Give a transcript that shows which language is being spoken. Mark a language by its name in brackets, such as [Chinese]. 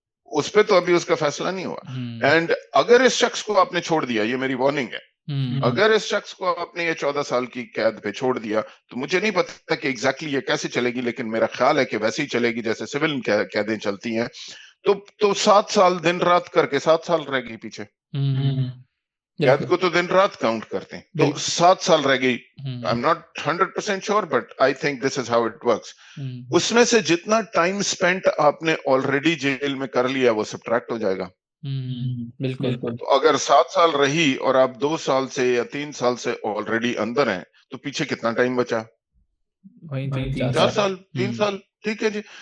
[Urdu] اس پہ تو ابھی اس کا فیصلہ نہیں ہوا. اینڈ اگر اس شخص کو آپ نے چھوڑ دیا, یہ میری وارننگ ہے, اگر اس شخص کو آپ نے یہ 14 سال کی قید پہ چھوڑ دیا تو مجھے نہیں پتا کہ ایگزیکٹلی یہ کیسے چلے گی, لیکن میرا خیال ہے کہ ویسے ہی چلے گی جیسے سول قیدیں چلتی ہیں. تو 7 سال دن رات کر کے 7 سال رہ گئی پیچھے. قید کو تو دن رات کاؤنٹ کرتے ہیں, تو 7 سال رہ گئی. [English] I'm not 100% sure but I think this is how it works. [Urdu] اس میں سے جتنا ٹائم اسپینٹ آپ نے آلریڈی جیل میں کر لیا وہ سبٹریکٹ ہو جائے گا. بالکل. تو اگر 7 سال رہی اور آپ 2 سال سے یا 3 سال سے آلریڈی اندر ہیں تو پیچھے کتنا ٹائم بچا؟ 4 سال 3 سال. ٹھیک ہے جی.